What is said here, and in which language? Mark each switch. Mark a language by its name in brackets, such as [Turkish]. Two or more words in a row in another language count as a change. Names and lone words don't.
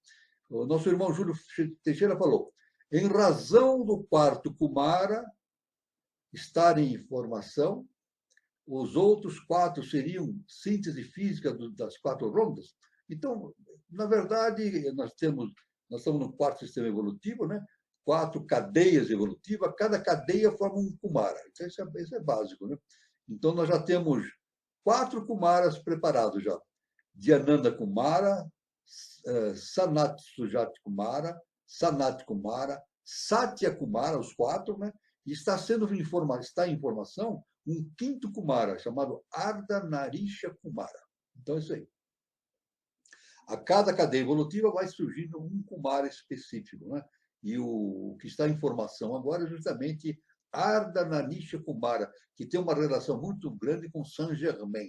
[Portuguese] O nosso irmão Júlio Teixeira falou: em razão do quarto Kumara estar em formação, os outros 4 seriam síntese física das 4 rondas. Então, na verdade, nós estamos no quarto sistema evolutivo, né? 4 cadeias evolutivas, cada cadeia forma um Kumara. Então, isso é básico, né? Então, nós já temos 4 Kumaras preparados já. Dhyananda Kumara, Sanat Sujat Kumara, Sanat Kumara, Satya Kumara, os 4, né? E está em formação um 5º Kumara, chamado Ardhanarisha Kumara. Então, é isso aí. A cada cadeia evolutiva vai surgindo um Kumara específico, né? E o que está em formação agora é justamente Ardhanarisha Kumara, que tem uma relação muito grande com Saint-Germain.